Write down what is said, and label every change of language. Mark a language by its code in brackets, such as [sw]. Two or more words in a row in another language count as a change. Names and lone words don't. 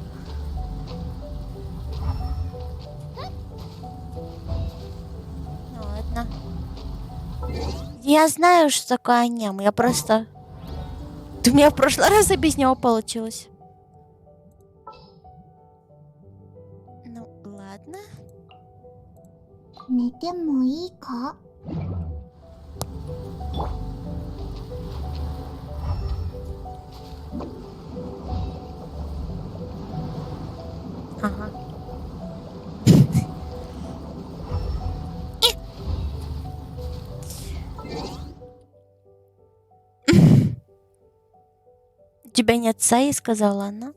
[ru] Ну ладно. Я знаю, что такое анема. Я просто... У меня в прошлый раз и без него получилось. Ну, ладно. [ja] 寝てもいいか [ru] Ага. У тебя нет Саи, сказала она.